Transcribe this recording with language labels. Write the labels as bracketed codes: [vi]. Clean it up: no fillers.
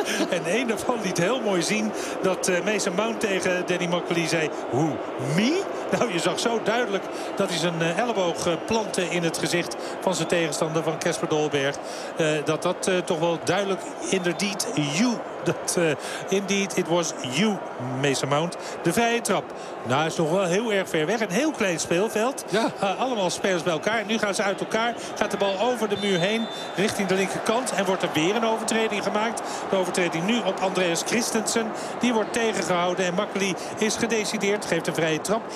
[nl] en één daarvan liet heel mooi zien dat Mason Mount tegen Danny McAleer zei... [en] Who? Me? [nl] Nou, je zag zo duidelijk dat hij zijn elleboog plantte in het gezicht van zijn tegenstander, van Casper Dolberg. Dat toch wel duidelijk, inderdaad, you. [en] Indeed, it was you, Mason Mount. [nl] De vrije trap. Nou, is nog wel heel erg ver weg. Een heel klein speelveld. Ja. Allemaal spelers bij elkaar. Nu gaan ze uit elkaar. Gaat de bal over de muur heen richting de linkerkant. En wordt er weer een overtreding gemaakt. De overtreding nu op Andreas Christensen. Die wordt tegengehouden. En Makkely is gedecideerd. Geeft een vrije trap.